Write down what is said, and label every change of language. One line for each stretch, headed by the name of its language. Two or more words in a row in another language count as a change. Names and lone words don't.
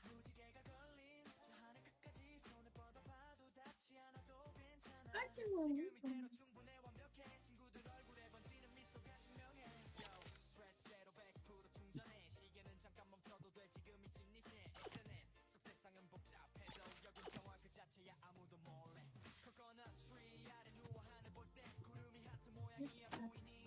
Korean: 무지개가 걸린 저 하늘 끝까지 손을 뻗어봐도 닿지 않아도 괜찮아.
Spanish: ¡Ay, qué bonito!
Korean: 이대로 충분해 완벽해. 친구들 얼굴에 번지는 미소가 증명해. Yo, 스트레스 제로 100% 충전해. 시계는 잠깐 멈춰도 돼. 지금이 심리세 SNS 속 세상은 복잡해도 여긴 평화 그 자체야. 아무도 몰래 코코넛 트리 아래 누워 하늘 볼 때 구름이 하트 모양이야 보이니.